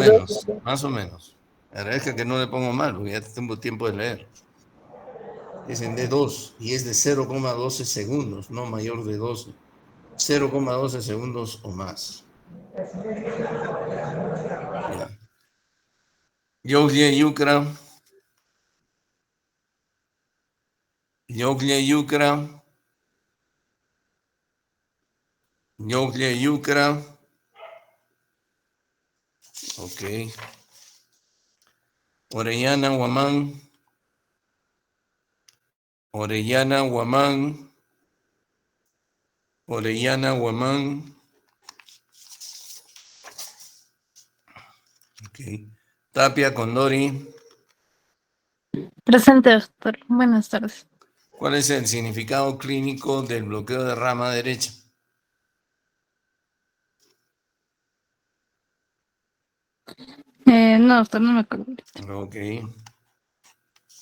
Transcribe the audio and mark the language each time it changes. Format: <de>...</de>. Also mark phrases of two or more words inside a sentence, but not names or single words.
<es>D2. menos, más o menos. Agradezca que no le pongo mal, porque ya tengo tiempo de leer. Es en D2 y es de 0,12 segundos, no mayor de 12. 0,12 segundos o más. Ya. Yogye Yukra. Yogye Yukra. Yogye Yukra. Ok. Orellana Huamán. Orellana Huamán. Orellana Huamán. Ok. Tapia Condori. Presente, doctor. Buenas tardes. ¿Cuál es el significado clínico del bloqueo de rama derecha? No, doctor, no me acuerdo.</es>